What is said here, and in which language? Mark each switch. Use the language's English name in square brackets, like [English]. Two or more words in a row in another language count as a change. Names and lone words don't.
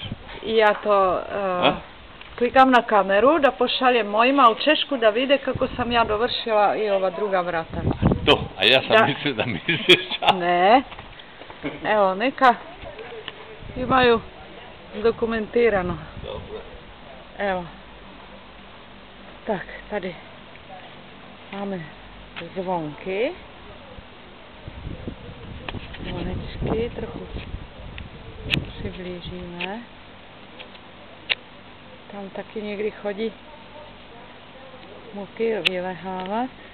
[Croatian] Ja to klikam na kameru da pošaljem mojima u Češku da vide kako sam ja dovršila i ova druga vrata. To, a ja sam mislio da misliš čas. Ne. Evo, neka imaju dokumentirano. Dobro. Evo. [Czech] Tak, tady máme zvonky. Zvonečky, trochu přiblížíme. Tam taky někdy chodí muky vylehávat.